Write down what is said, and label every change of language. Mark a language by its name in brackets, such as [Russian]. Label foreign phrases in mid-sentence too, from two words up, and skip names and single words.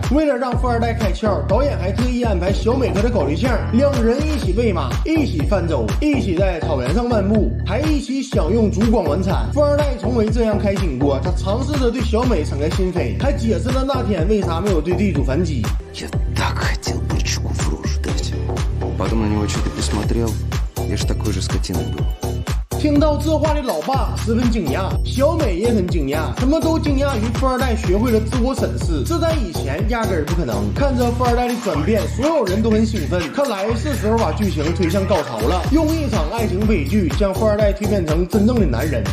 [Chinese] 为了让富二代开窍，导演还特意安排小美和他搞对象，2人一起喂马，一起泛舟，一起在草原上漫步，还一起享用烛光晚餐。富二代从未这样开心过，他尝试着对小美敞开心扉，还解释了那天为啥没有对地主反击。 [Russian] Так хотел бычку в рожу дать. Потом на него что-то посмотрел. Я ж такой же скотиной был. [Chinese] 听到这话的老爸十分惊讶，小美也很惊讶，他们都惊讶于富二代学会了自我审视，这在以前压根儿不可能。看着富二代的转变，所有人都很兴奋，看来是时候把剧情推向高潮了，用一场爱情悲剧将富二代蜕变成真正的男人。